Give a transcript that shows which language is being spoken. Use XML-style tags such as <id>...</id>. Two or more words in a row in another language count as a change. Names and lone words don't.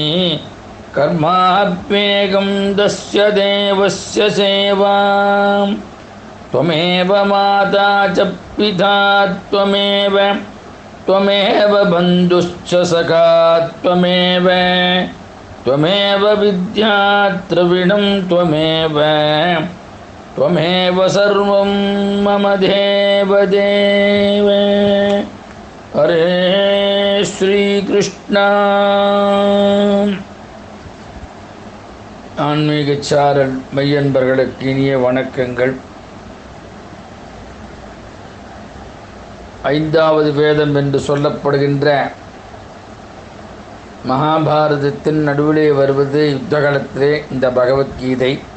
<sa>कर्माप्येकं तस्य देवस्य सेवा त्वमेव माता च पिता त्वमेव त्वमेव बन्धुश्च सखा त्वमेव त्वमेव विद्या द्रविणं त्वमेव त्वमेव सर्वं मम देवदेव। हरे श्री कृष्णा।</sa> <ta>ஆன்மீகச்சாரல் மெய்யன்பர்களுக்கு இனிய வணக்கங்கள். ஐந்தாவது வேதம் என்று சொல்லப்படுகின்ற மகாபாரதத்தின் நடுவிலே வருவது யுத்தகாலத்திலே இந்த பகவத்கீதை.</ta>